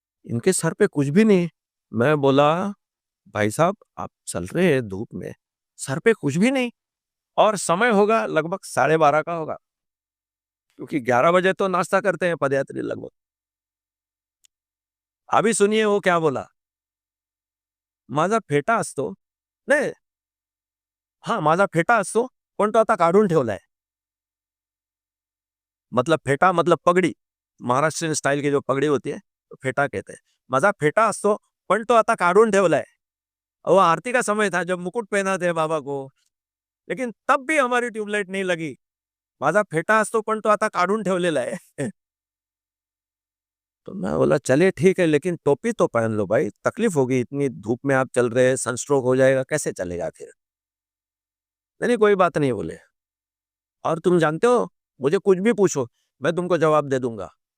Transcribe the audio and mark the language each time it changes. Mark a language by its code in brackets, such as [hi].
[hi] इनके सर पे कुछ भी नहीं। मैं बोला भाई साहब आप चल रहे हैं धूप में, सर पे कुछ भी नहीं, और समय होगा लगभग 12:30 का होगा, क्योंकि 11 बजे तो नाश्ता करते हैं पदयात्री लगभग। अभी सुनिए वो क्या बोला, [mr] माझा फेटा असतो, नाही, हाँ माझा फेटा असतो, पण तो आता काढून ठेवलाय। [hi] मतलब फेटा मतलब पगड़ी, महाराष्ट्रीयन स्टाइल की जो पगड़ी होती है तो फेटा कहते हैं। [mr] माझा फेटा असतो, पण तो आता काढून ठेवलाय। [hi] वो आरती का समय था जब मुकुट पहना थे बाबा को, लेकिन तब भी हमारी ट्यूबलाइट नहीं लगी। [mr] माझा फेटा असतो, पण तो आता काढून ठेवलेला [hi] है। तो मैं बोला चलिए ठीक है, लेकिन टोपी तो पहन लो भाई, तकलीफ होगी, इतनी धूप में आप चल रहे हैं, सनस्ट्रोक हो जाएगा, कैसे चलेगा फिर। नहीं नहीं, कोई बात नहीं बोले। और तुम जानते हो, मुझे कुछ भी पूछो, मैं तुमको जवाब दे दूंगा।